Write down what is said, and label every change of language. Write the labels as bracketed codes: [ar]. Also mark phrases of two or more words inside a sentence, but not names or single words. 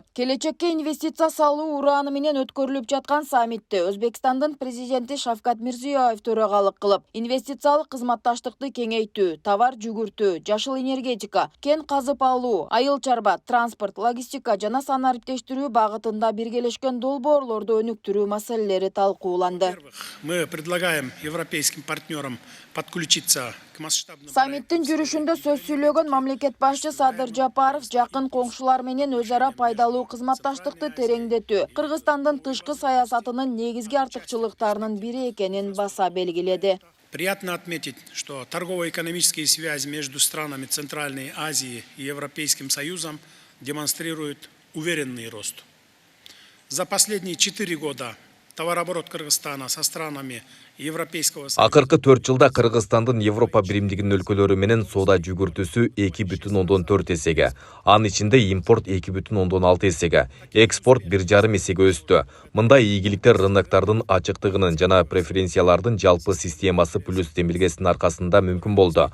[ky] Келечекке инвестиция салуу урааны менен өткөрүлүп жаткан саммитте Өзбекстандын президенти Шавкат Мирзиёев төрагалык кылып, инвестициялык кызматташтыкты кеңейтүү, товар жүгүртүү, жашыл энергетика, кен казып алуу, айыл чарба, транспорт, логистика жана санариптештирүү багытында биргелешкен долбоорлорду өнүктүрүү маселелери талкууланды. [ru] Мы предлагаем европейским партнерам подключиться к масштабным... [ky] Саммиттин жүрүшүндө сөз сүйлөгөн мамлекет башчы Садыр Жапаров жакын коңшулар менен өз ара пайдалуу кызматташтыкты тереңдетүү, Кыргызстандын тышкы саясатынын негизги артыкчылыктарынын бири экенин баса белгиледи. [ru] Приятно отметить, что торгово-экономические связи между странами Центральной Азии и Европейским Союзом демонстрируют уверенный рост. За последние 4 года товарооборот Кыргызстана со странами Европейского Союза... [ky] Акыркы 4 жылда Кыргызстандын Европа биримдигинин өлкөлөрү менен соода жүгүртүүсү 2,4 эсеге, анын ичинде импорт 2,6 эсеге, экспорт 1,5 эсеге өстү. Мындай ийгиликтер рыноктардын ачыктыгынын жана преференциялардын жалпы системасы плюс демилгесинин аркасында мүмкүн болду.